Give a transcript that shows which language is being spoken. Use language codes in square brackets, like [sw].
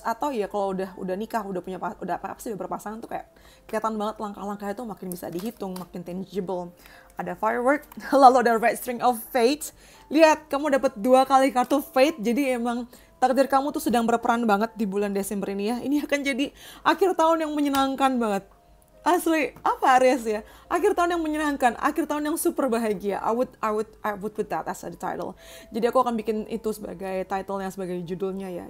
[id] Atau ya kalau udah nikah, udah berpasangan tuh kayak kelihatan banget langkah-langkahnya tuh makin bisa dihitung, makin tangible. Ada firework, lalu ada red string of fate. Lihat, kamu dapat 2 kali kartu fate, jadi emang takdir kamu tuh sedang berperan banget di bulan Desember ini ya. Ini akan jadi akhir tahun yang menyenangkan banget. Asli, apa Aries ya? Akhir tahun yang menyenangkan, akhir tahun yang super bahagia. [en] I would put that as a title. [id] Jadi aku akan bikin itu sebagai title-nya, sebagai judulnya ya.